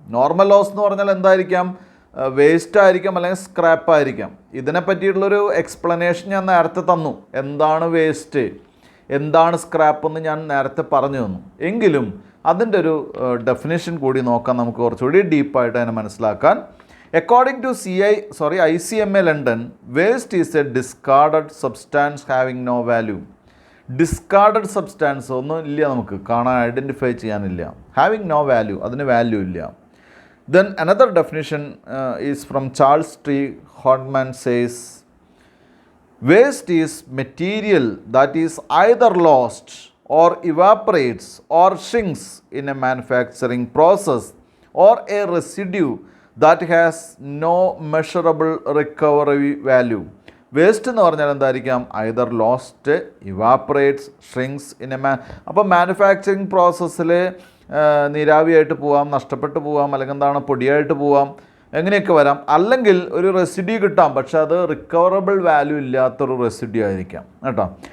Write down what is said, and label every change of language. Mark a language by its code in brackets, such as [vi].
[ml] Normal loss എന്ന് പറഞ്ഞാൽ എന്തായിരിക്കാം? വേസ്റ്റ് ആയിരിക്കാം അല്ലെങ്കിൽ സ്ക്രാപ്പ് ആയിരിക്കാം. ഇതിനെ പറ്റിയിട്ടുള്ളൊരു എക്സ്പ്ലനേഷൻ ഞാൻ നേരത്തെ തന്നു. എന്താണ് വേസ്റ്റ്, എന്താണ് സ്ക്രാപ്പ് എന്ന് ഞാൻ നേരത്തെ പറഞ്ഞു തന്നു. എങ്കിലും അതിൻ്റെ ഒരു ഡെഫിനേഷൻ കൂടി നോക്കാം നമുക്ക്, കുറച്ചുകൂടി ഡീപ്പായിട്ട് അതിനെ മനസ്സിലാക്കാൻ. [en] According to ICMA London, waste is a discarded substance having no value. Discarded substance [ml] ഒന്നും ഇല്ല, നമുക്ക് കാണാൻ ഐഡൻറ്റിഫൈ ചെയ്യാനില്ല. [en] Having no value, [ml] അതിന് വാല്യൂ ഇല്ല. [en] Then another definition is from Charles T. Hodman says, waste is material that is either lost or evaporates or shrinks in a manufacturing process or a residue that has no measurable recovery value. [ml] Waste എന്ന് പറഞ്ഞാൽ എന്തായിരിക്കാം? [en] either lost, evaporates, shrinks in a [ml] അപ്പോൾ manufacturing പ്രോസസ്സിൽ നീരാവിയായിട്ട് പോവാം, നഷ്ടപ്പെട്ടു പോവാം, അല്ലെങ്കിൽ എന്താണ് പൊടിയായിട്ട് പോവാം, എങ്ങനെയൊക്കെ വരാം. അല്ലെങ്കിൽ ഒരു റെസിഡ്യൂ കിട്ടാം, പക്ഷെ അത് റിക്കവറബിൾ വാല്യൂ ഇല്ലാത്തൊരു റെസിഡ്യൂ ആയിരിക്കാം കേട്ടോ.